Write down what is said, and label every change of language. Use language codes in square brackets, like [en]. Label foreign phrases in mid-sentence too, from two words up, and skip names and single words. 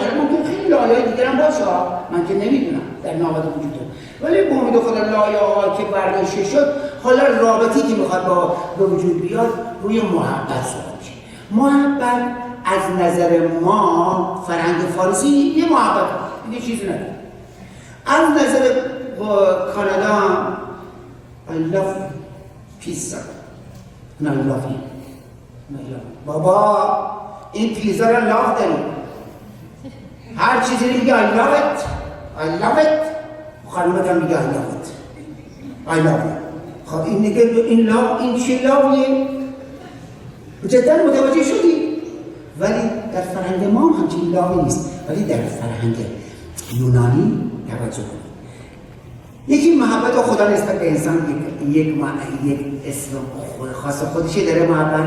[fa] ممکن خیلی لایه دیگر هم باشه، من که نمیدونم در نامه وجود داره، ولی به امید خدا لایه ها که برداشته شد، حالا رابطی که میخواد به وجود بیاد روی محبت صحبت میشه. محبت از نظر ما فرهنگ فارسی یه محبت دیگه چیزی نداره. از نظر کانادا [en] I love pizza and I love you. [fa] بابا این پیزا رو لاف داریم، هر چیزی رو میگه [en] I love it I love it، [fa] خانومت هم میگه [en] I love it I love it. [fa] خب این نگه این لاف، این چه لافیه؟ جدا متوجه شدی؟ ولی در فرهنگ ما همچین لافی نیست، ولی در فرهنگ یونانی توجه کنید. یکی محبت خدا نسبت به انسان یک اسم خاص خودشی داره محبت.